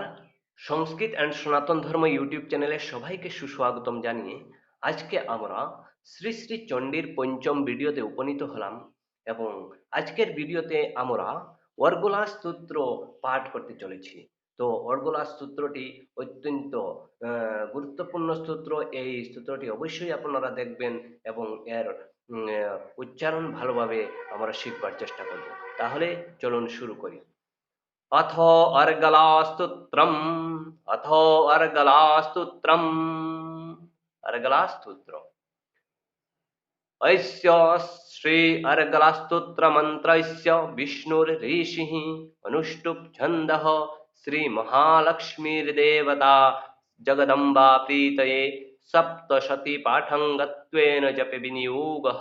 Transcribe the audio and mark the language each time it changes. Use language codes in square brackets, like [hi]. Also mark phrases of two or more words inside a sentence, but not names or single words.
[bn] সংস্কৃত অ্যান্ড সনাতন ধর্ম ইউটিউব চ্যানেলে সবাইকে সুস্বাগতম জানিয়ে আজকে আমরা শ্রী শ্রী চণ্ডীর পঞ্চম ভিডিওতে উপনীত হলাম এবং আজকের ভিডিওতে আমরা অর্গলা স্তোত্র পাঠ করতে চলেছি। তো অর্গলা স্তোত্রটি অত্যন্ত গুরুত্বপূর্ণ স্তোত্র। এই স্তোত্রটি অবশ্যই আপনারা দেখবেন এবং এর উচ্চারণ ভালোভাবে আমরা শিখবার চেষ্টা করব। তাহলে চলুন শুরু করি। [sa] अथो अर्गलास्तुत्रम् अथो अर्गलास्तुत्रम् अर्गलास्तुत्र अस्य श्री अर्गलास्तुत्रमन्त्रस्य विष्णुर्ऋषिः अनुष्टुप् छन्दः श्रीमहालक्ष्मीर्देवता जगदम्बा प्रीतये सप्तशतीपाठङ्गत्वेन जपे विनियोगः।